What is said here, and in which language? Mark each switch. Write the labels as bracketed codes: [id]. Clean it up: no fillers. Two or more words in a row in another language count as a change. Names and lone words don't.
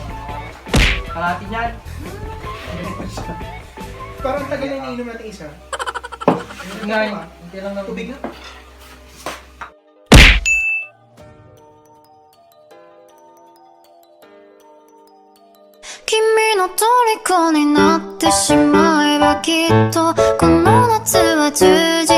[tl] Kalahati niyan. Parang tagal na iniinom natin isa. Hindi nga. Hindi lang naman. Tubig na. [ja] 君の虜になってしまえばきっとこの夏は充実